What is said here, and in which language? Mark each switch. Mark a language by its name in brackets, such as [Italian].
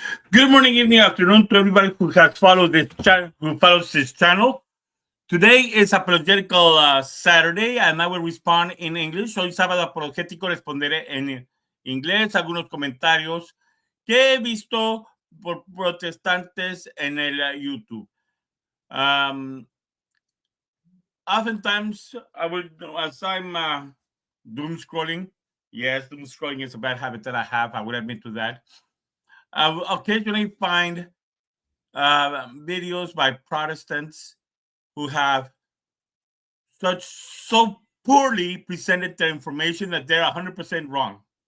[English] Good morning, evening, afternoon to everybody who has followed this channel, who follows this channel. Today is apologetical Saturday, and I will respond in English. [Spanish] Hoy sábado apologético responderé en inglés algunos comentarios que he visto por protestantes en el YouTube. [English] Oftentimes, as I'm doom scrolling. Yes, doom scrolling is a bad habit that I have. I would admit to that. I will occasionally find videos by Protestants who have so poorly presented their information that they're 100% wrong.